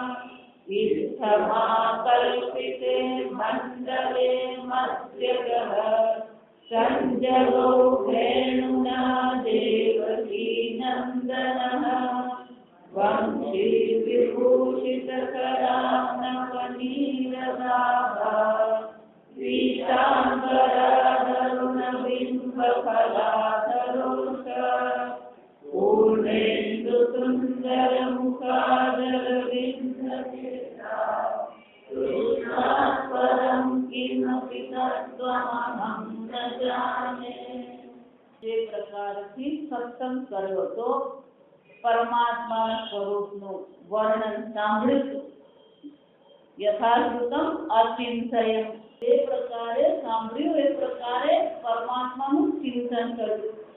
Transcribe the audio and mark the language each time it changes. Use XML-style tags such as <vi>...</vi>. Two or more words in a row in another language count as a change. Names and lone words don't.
<sa>इत्थमाकल्पिते मण्डले मध्यगः सञ्जगो वेणुना देवकी नन्दनः वंशी विभूषितकरानवनीरदाभा पीताम्बराधरुणबिम्बफलाधरोष पूर्णेन्दुसुन्दरमुखादरविन्दकेता परं किमपि तत्त्वमहं न जाने।</sa> <gu>જે પ્રકારથી સત્સંગ કર્યો તો પરમાત્માના સ્વરૂપનું વર્ણન સાંભળ્યું</gu> <sa>यथाश્રુतम अचिंतयम</sa> <gu>જે પ્રકારે સાંભળ્યું એ પ્રકારે પરમાત્માનું ચિંતન કર્યું.</gu>